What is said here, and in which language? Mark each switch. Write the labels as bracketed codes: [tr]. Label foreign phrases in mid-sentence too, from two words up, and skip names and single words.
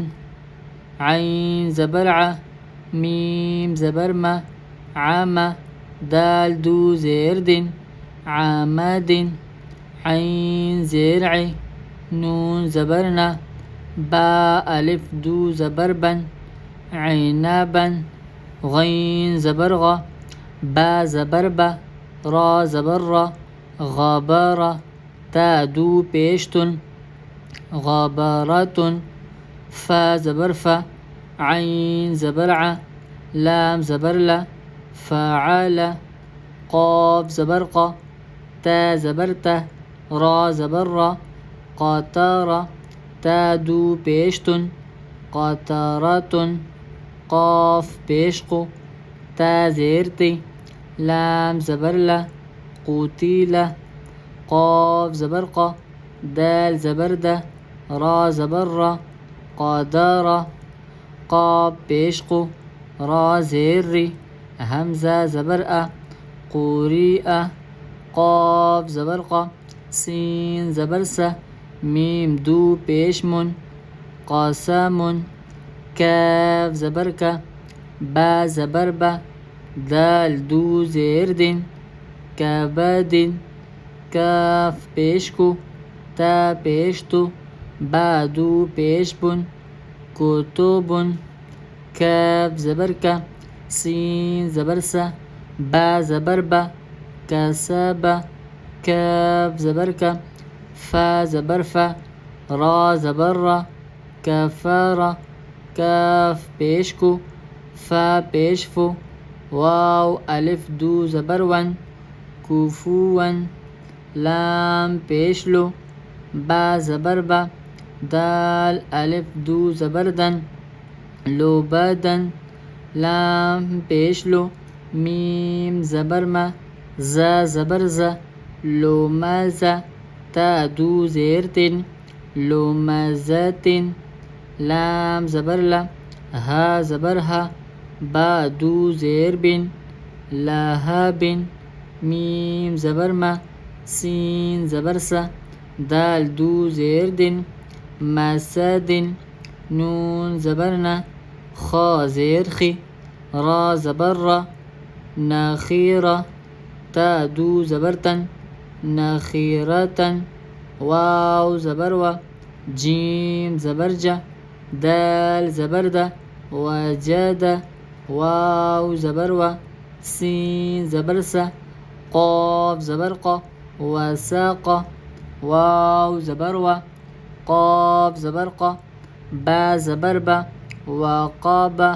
[fa] عین زبر ع، میم زبر ما، عم، دال دو زیر دن، عمد، عین زیر ع، نون زبر نا، با الف دو زبر بن، عنبا، غین زبر غا، با زبر با، را زبر را، غبر، تا دو پیشتن، غبرة، فا زبر فا، عین زبر ع، لام زبر لا، فعل، قاف زبر قا، تا زبر تا، را زبر را، قطر، تا دو پیشتن، قطرة، قاف پیش قو، تا زیر تی، لام زبر لا، قتیل، قاف زبر قا، دال زبر دا، را زبر را، قدر، قاف پیش قو، را زیر ری، همزه زبر ا، قریء، قاف زبر قا، سین زبر سا، میم دو پیش من، قاسم، کاف زبر کا، با زبر با، دال دو زیر دن، کبد، کاف پیش کو، تا پیش تو، با دو پیش بن، کتب، کاف زبر کا، سین زبر سا، با زبر با، کسب، کاف زبر کا، فا زبر فا، را زبر را، کفر، کاف پیش کو، فا پیش فو، واو الف دو زبر ون، کفوا، لام پیش لو، با زبر با، دال الف دو زبر دن، لبدن، لام پیش لو، میم زبر ما، زا زبر زا، لمزة، تا دو زیر تن، لمزة، لام زبر لا، ها زبر ها، با دو زیر بن، لهب، میم زبر ما، سین زبر سا، دال دو زیر دن، مسد، نون زبر نا، خا زیر خی، را زبر را، نخیرة، تا دو زبر تن، نخیرة، واو زبر و، جیم زبر جا، دال زبر دا، وجد، واو زبر و، سین زبر سا، قاف زبر قا، وساق، واو زبر و، قاف زبر قا، با زبر با، وقاب،